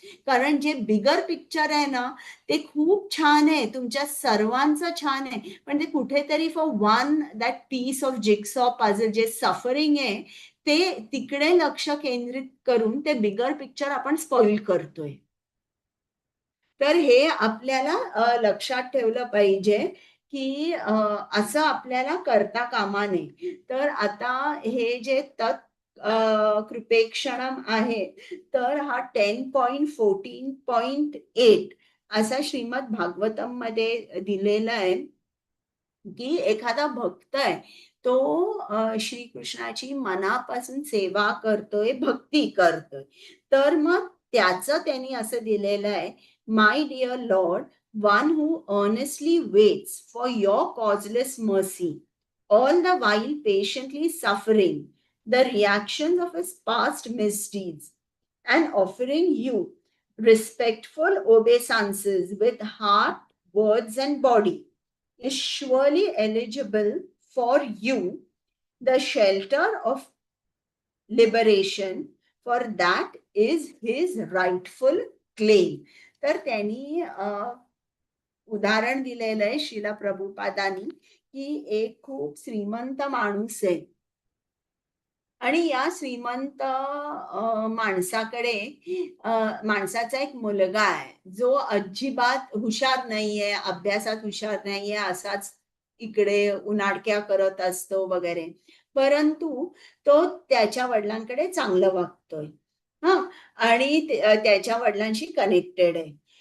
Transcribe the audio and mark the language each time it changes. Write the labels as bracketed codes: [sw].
[mr] कारण जे bigger picture आहे ना ते खूप छान आहे, तुमच्या सर्वांचं छान आहे, पण ते कुठेतरी [en] for one that piece of jigsaw puzzle [mr] जे सफरिंग आहे ते तिकडे लक्ष केंद्रित करून ते बिगर पिक्चर आपण स्पॉइल करतोय. तर हे आपल्याला लक्षात ठेवलं पाहिजे की असं आपल्याला करता कामा नये. तर आता हे जे कृपेक्षणम आहे, तर हा 10.14.8 असा श्रीमद भागवतम मध्ये दिलेला आहे की एखादा भक्त आहे तो श्रीकृष्णाची मनापासून सेवा करतोय, भक्ती करतोय, तर मग त्याचं त्यांनी असं दिलेलं आहे, [en] My dear lord, one who earnestly waits for your causeless mercy, all the while patiently suffering the reactions of his past misdeeds, and offering you respectful obeisances with heart, words, and body, is surely eligible for you the shelter of liberation, for that is his rightful claim. [mr] तर त्यांनी उदाहरण दिलेलं आहे श्रीला प्रभुपादांनी की एक खूप श्रीमंत माणूस आहे आणि या श्रीमंत माणसाकडे माणसाचा एक मुलगा आहे जो अजिबात हुशार नाहीये, अभ्यासात हुशार नाहीये, असाच इकडे उनाडक्या करत असतो वगैरे, परंतु तो त्याच्या वडिलांकडे चांगलं वागतोय आणि त्याच्या वडिलांशी कनेक्टेड आहे.